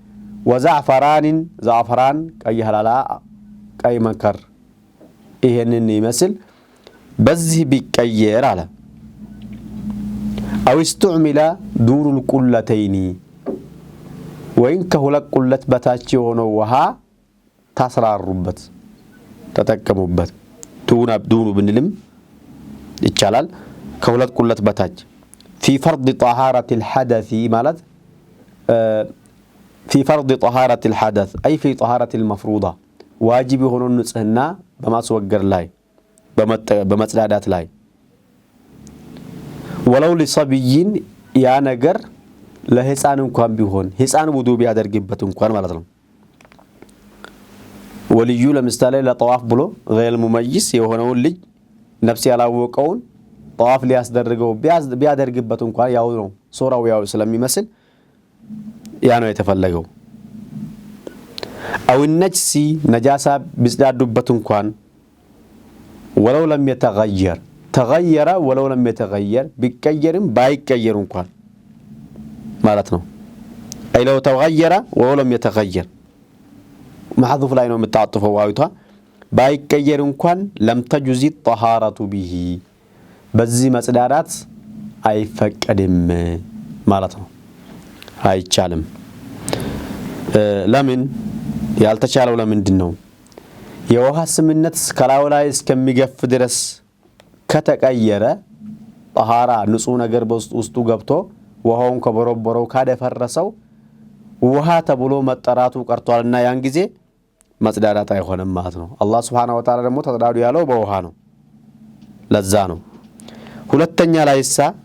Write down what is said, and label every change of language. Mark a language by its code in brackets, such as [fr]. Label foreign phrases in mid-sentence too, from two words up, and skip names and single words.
[am] ዘዓፈራን ቀይ ሐላላ ቀይ መንከር ይሄንን ይመስል በዚህ ቢቀየር አለ [ar] أو استعمل دور القلتين [am] ወይን ከሁለት ቁለት በታች የሆነው ውሃ ታስራሩበት ተጠቀሙበት ዱኑ ብንልም ይቻላል ከሁለት ቁለት በታች [ar] في فرض طهارة الحدث [am] ማለት [ar] في فرض طهارة الحدث أي في طهارة المفروضة [am] واجب የሆነው ንጽህና በማስወገድ ላይ በመጽዳዳት ላይ [ar] ولو لصبي [am] ያ ነገር ለህፃን እንኳን ቢሆን ህፃን ውዱ ቢያደርግበት እንኳን ማለት ነው ወልዩ ለምሳሌ ለጠዋፍ ብሎ [ar] غير مميز [am] የሆነውን ልጅ ነፍስ ያላወቀውን ጠዋፍ ሊያስደርገው ቢያደርግበት እንኳን ያው ነው ሶራው ያው ስለሚመስል ያ ነው የተፈለገው [ar] أو النجس [am] ነጃሳ ቢጽዳዱበት እንኳን [ar] ولو لم يتغير تغير ولو لم يتغير [am] ቢቀየርም ባይቀየር እንኳን ማለት ነው አይ [ar] لو تغير ولو لم يتغير محذوف [am] ላይ ነው የምታጥፈው ዋዊቷ ባይቀየር እንኳን [ar] لم تجوز الطهارة به [am] በዚህ መጽዳዳት አይፈቀድም ማለት ነው አይቻልም ለምን ያልተቻለው ለምንድነው የውሃ ስምነት ከላዩ ላይ እስከሚገፍ ድረስ ከተቀየረ طهارة ንጹህ ነገር በውስጡ ገብቶ ውሃውን ከበረበረው ካደፈረሰው ውሃ ተብሎ መጠራቱ ቀርቷልና ያን ጊዜ መጽዳዳት አይሆንም ማለት ነው አላህ Subhanahu Wa Ta'ala ደግሞ ተጽዳዱ ያለው በውሃ ነው ለዛ ነው ሁለተኛ ላይሳ